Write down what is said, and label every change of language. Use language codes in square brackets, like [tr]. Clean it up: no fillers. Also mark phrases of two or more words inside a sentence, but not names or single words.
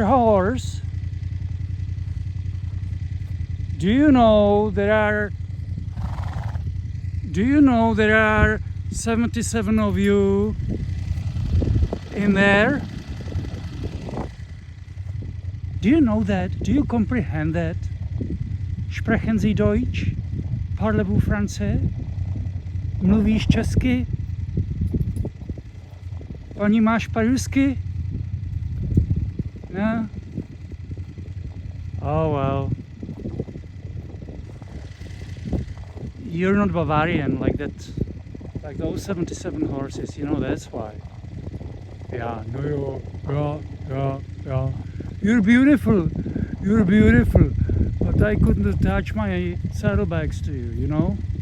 [en] Horse, do you know there are 77 of you in there? Do you know that? Do you comprehend that? [de] Sprechen Sie Deutsch? [fr] Parlez-vous français? [cs] Mluvíš česky? [ru] Понимаешь по-русски? [en] No? Oh well. You're not Bavarian like that, like those 77 horses, you know, that's why. Yeah, no, yeah. You're beautiful, but I couldn't attach my saddlebags to you, you know?